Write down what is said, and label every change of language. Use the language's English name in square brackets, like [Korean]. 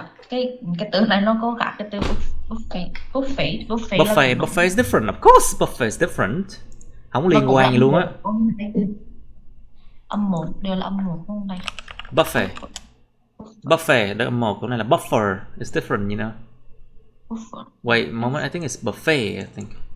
[Vietnamese] Cái từ này nó có cả cái từ buffet. [English] Buffet is different, of course. Buffet is different. [Vietnamese] Không liên quan gì luôn á. Âm 1 đều là âm 1 không đây. [English] Buffet. [Vietnamese] Buffet, đó một, cái này là buffer. [English] It's different, you know. Buffer. Wait a moment, I think it's buffet, I think.